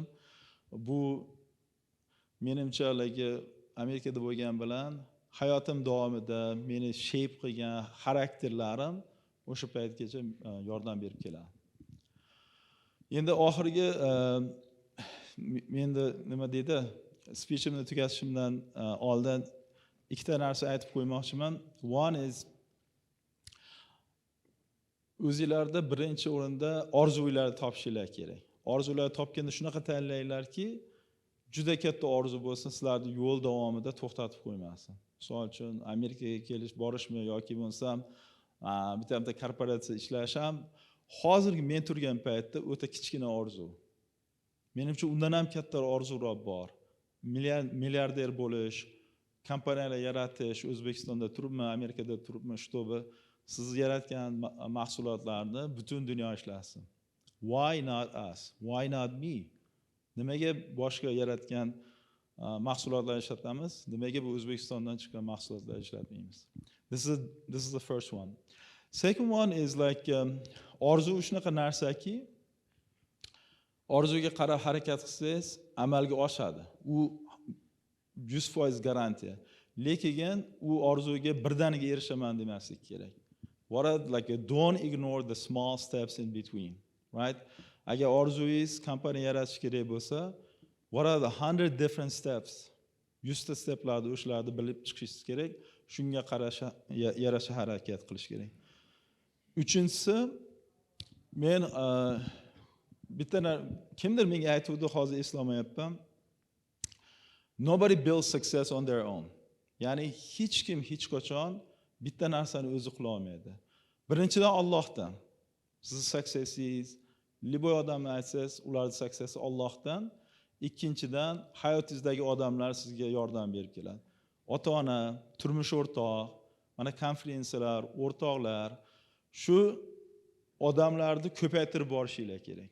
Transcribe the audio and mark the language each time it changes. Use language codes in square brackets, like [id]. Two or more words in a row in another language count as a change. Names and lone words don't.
[uz] Bu menimcha Amerikada bo'lgan bilan hayotim davomida meni shape qilgan xarakterlarim o'sha paytgacha yordam berib keladi. Endi oxirgi menda nima deydi? Speechimni tugatishimdan oldin ikkita narsa aytib qo'ymoqchiman. [en] One is [uz] o'zingizlarda birinchi o'rinda orzularni topishinglar kerak. Orzularni topganda shunaqa tanlanglarki, juda katta orzu bo'lsin, sizlarni yo'l davomida to'xtatib qo'ymasin. Misol uchun Amerikaga kelish, borishmi yoki bo'lsam bitta korporatsiya ishlash ham hozirgi men turgan paytda o'ta kichkina orzu. Menimcha undan ham katta orzular bor. Milliarder bo'lish, kompaniyalar yaratish, O'zbekistonda turibmi, Amerikada turibmi, shtobi siz yaratgan mahsulotlarni butun dunyo ishlasin. [en] Why not us? Why not me? [uz] Nimaga boshqa yaratgan mahsulotlar ishlatamiz? Nimaga bu O'zbekistondan chiqqan mahsulotlar ishlatmaymiz? [en] This is the first one. Second one is like [uz] orzu shunaqa narsaki, orzuga qarab harakat qilsangiz amalga oshadi. U 100% garantiya. Lekin u orzuga birdaniga erishaman demaslik kerak. [en] Don't ignore the small steps in between, right? [uz] Agar orzungiz kompaniya yaratish kerak bo'lsa, [en] what are the 100 different steps? [uz] 100 ta steplarni o'shalarni bilib chiqishingiz kerak. Shunga yarasha harakat qilish kerak. Uchinchisi, men kimdir menga aytuvdi, hozir eslamayapman. [en] Nobody builds success on their own. [uz] Ya'ni hech kim hech qachon bitta narsani o'zi qila olmaydi. Birinchidan Allohdan. Sizni successingiz, liboy odamni aytsangiz, ularning successi Allohdan. Ikkinchidan hayotingizdagi odamlar sizga yordam berib keladi. Ota-ona, turmush o'rtoq, mana konferensiyalar, o'rtoqlar, shu odamlarni ko'paytirib borishinglar kerak.